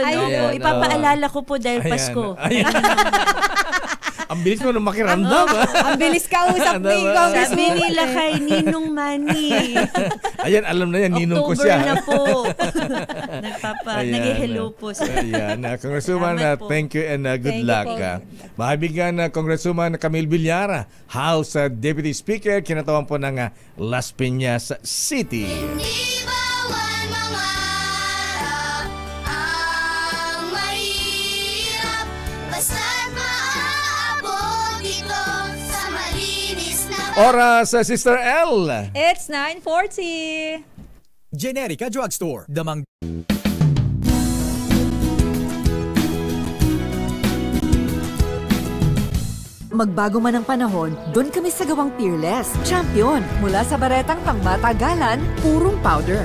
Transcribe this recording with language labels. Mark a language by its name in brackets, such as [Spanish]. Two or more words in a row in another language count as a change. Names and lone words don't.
[Filipino] Ipapaalala ko po dahil Pasko. Ang bilis mo nung makiramdam. Ang bilis kausap ni Congresswoman. Sabi nila kay Ninong Manny. Ayan, alam na yan, Ninong ko siya. October na po. Nag-hello po. Ayan, Congresswoman, [English] thank you and good luck. [Filipino] Mahabigan Congresswoman Camille Villar, [English] House Deputy Speaker, [Filipino] kinatawan po ng Las Piñas City. Oras, Sister L. [English] It's 9:40. [Filipino] Generica Drugstore. Damang Magbago man ang panahon, doon kami sa gawang Peerless. Champion, mula sa baretang pangmatagalan, purong powder.